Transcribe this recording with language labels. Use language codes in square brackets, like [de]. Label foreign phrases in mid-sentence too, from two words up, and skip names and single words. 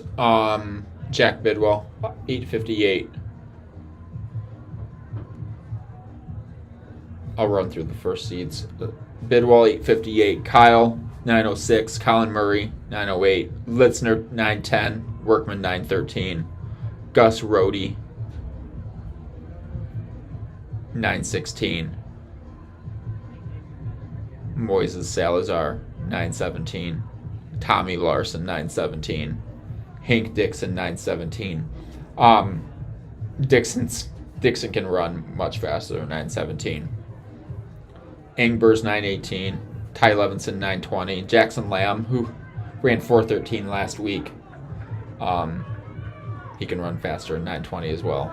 [en] Jack Bidwell, 8:58. I'll run through the first seeds. Bidwell, 8:58. Kyle, 9:06. Colin Murray, 9:08. Litzner, 9:10. Workman, 9:13. Gus Rohde, 9:16. Moises Salazar, 9:17. Tommy Larson, 9:17. Hank Dixon, 9:17. Dixon can run much faster than 9:17. Engber's 9:18, Ty Levinson 9:20, Jackson Lamb, who ran 4:13 last week, he can run faster than 9:20 as well.